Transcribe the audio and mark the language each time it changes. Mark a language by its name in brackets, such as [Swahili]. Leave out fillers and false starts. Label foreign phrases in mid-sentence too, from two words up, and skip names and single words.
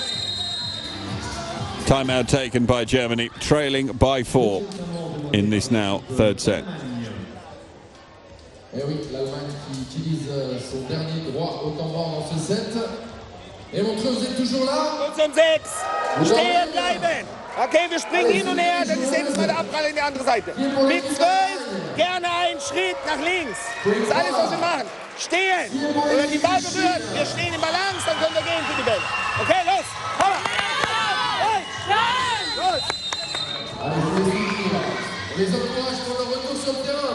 [English] Timeout taken by Germany, trailing by 4 in this now third set. [French] Et oui, l'Allemagne qui utilise son dernier droit au temps mort dans ce set. Et Montreux, vous êtes toujours là? [German] 5 und 6. Stehen bleiben. Okay, wir springen hin und her, dann ist jedes Mal der Abprall in die andere Seite. Mit 12 gerne einen Schritt nach links. Das ist alles, was wir machen. Stehen. Und wenn die Ball berührt, wir stehen in Balance, dann können wir gehen für die Bälle. Okay, los. Hammer. Los. [French] On les encourage pour leur retour sur le terrain.